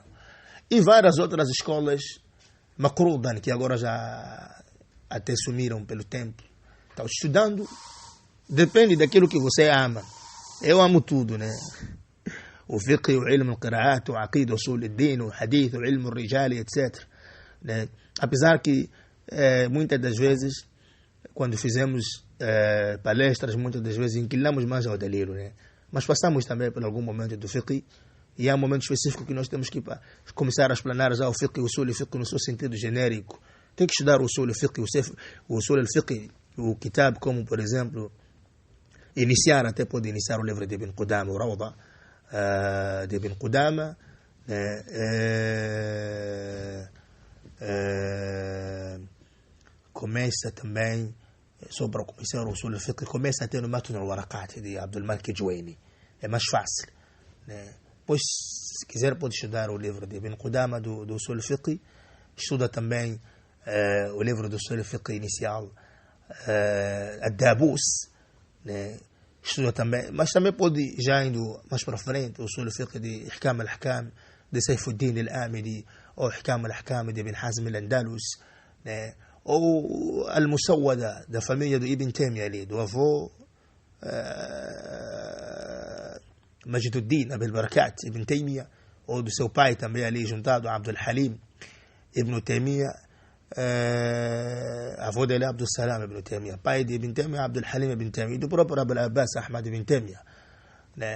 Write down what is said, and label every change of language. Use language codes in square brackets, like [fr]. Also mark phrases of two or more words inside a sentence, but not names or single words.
[pt] E várias outras escolas, Maqrudan, que agora já até sumiram pelo tempo. Então, estudando, depende daquilo que você ama. Eu amo tudo, né? O fiqh, o [ar] علم القراءات, [pt] o aqid, o [ar] أصول الدين, [pt] o hadith, o [ar] علم الرجال, [pt] etc. Né? Apesar que muitas das vezes, quando fizemos palestras, muitas das vezes inclinamos mais ao dalil, né? Mas passamos também por algum momento do fiqh, e há um momento específico que nós temos que começar a explanar já o fiqh, o [ar] أصول الفقه [pt] no seu sentido genérico. Tem que estudar o [ar] أصول الفقه, [pt] o [ar] أصول الفقه, [pt] o kitab, como por exemplo, até pode iniciar o livro de Ibn Qudama, o Rawda de Ibn Qudama, começa também, só para começar o [ar] أصول الفقه, [pt] começa até no Matn al-Waraqat de Abdul Malik Juwaini, é mais fácil, né? Pois, se quiser, pode estudar o livro de Ibn Qudama do [ar] أصول الفقه, [pt] estuda também o livro do [ar] أصول الفقه [pt] inicial, Ad-Dabus, né? Estuda também, mas também pode, já indo mais para frente, o [ar] أصول الفقه [pt] de Ihkam al-Ahkam de Sayfuddin al-Amili, ou Ihkam al-Ahkam de Ibn Hazm al-Andalus, né? Ou Al-Musawwada da família do Ibn Taymiyyah ali, do avô Majduddin Abil Barakat Ibn Taymiyyah, ou do seu pai também ali juntado a Abdul Halim Ibn Taymiyyah, avô dele Abdul Salam Ibn Taymiyyah, pai de Ibn Taymiyyah Abdul Halim Ibn Taymiyyah, e do próprio Abul Abbas Ahmad Ibn Taymiyyah, né?